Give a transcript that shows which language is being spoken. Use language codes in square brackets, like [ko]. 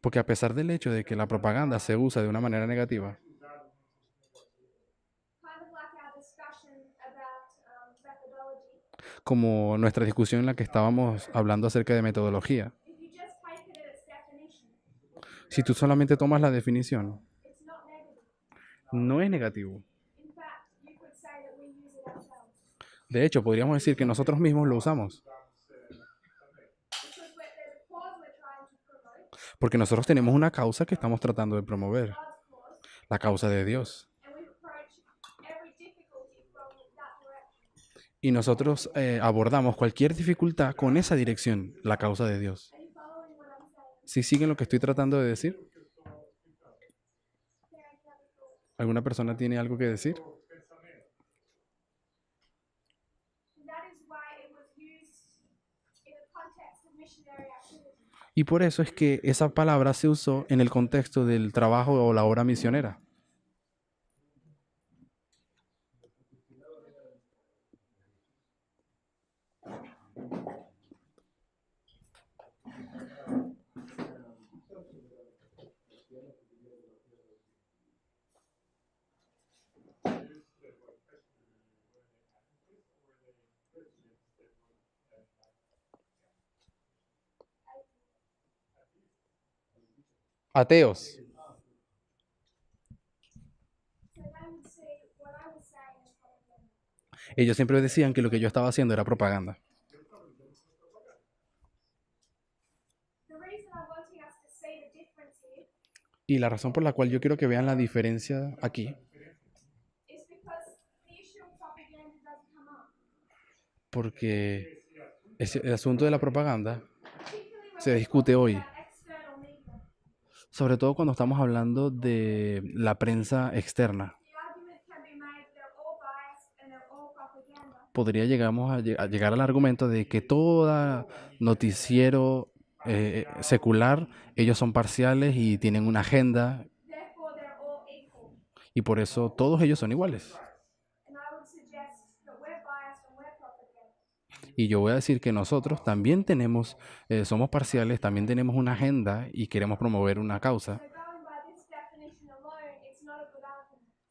[es] Porque a pesar del hecho de que la propaganda se usa de una manera negativa, [en] kind of like our discussion about methodology, [es] como nuestra discusión en la que estábamos hablando acerca de metodología, [en] if you just take it at its definition, [es] si tú solamente tomas la definición, [en] it's not negative. [es] no es negativo. [en] In fact, you could say that we use it ourselves. [es] De hecho, podríamos decir que nosotros mismos lo usamos, [en] Because there's a cause we're trying to promote, [es] porque nosotros tenemos una causa que estamos tratando de promover, [en] God's cause, [es] la causa de Dios. [en] and we approach every difficulty from that direction. [es] Y nosotros abordamos cualquier dificultad con esa dirección, la causa de Dios. [en] Are you following what I'm saying? [es] ¿Sí siguen lo que estoy tratando de decir? [en] There any other thoughts? [es] ¿Alguna persona tiene algo que decir? [en] And that is why it was used in the context of missionary activity. [es] Y por eso es que esa palabra se usó en el contexto del trabajo o la obra misionera. Ateos. [en] So they would see what I was saying as propaganda. [es] Ellos siempre decían que lo que yo estaba haciendo era propaganda. [en] The reason I'm wanting us to see the difference here [es] Y la razón por la cual yo quiero que vean la diferencia aquí [en] is because the issue of propaganda doesn't come up. [es] porque el asunto de la propaganda [en] Particularly when [es] se [en] we're [es] discute [en] talking [es] hoy, [en] about external media. [es] sobre todo cuando estamos hablando de la prensa externa. [en] The argument can be made that they're all biased and they're all propaganda. [es] Podría a llegar al argumento de que todo noticiero secular, ellos son parciales y tienen una agenda [en] Therefore, they're all equal. [es] y por eso todos ellos son iguales. [en] And I would suggest that we're biased and we're propaganda. [es] Y yo voy a decir que nosotros también somos parciales, también tenemos una agenda y queremos promover una causa. [en] So going by this definition alone, it's not a good argument.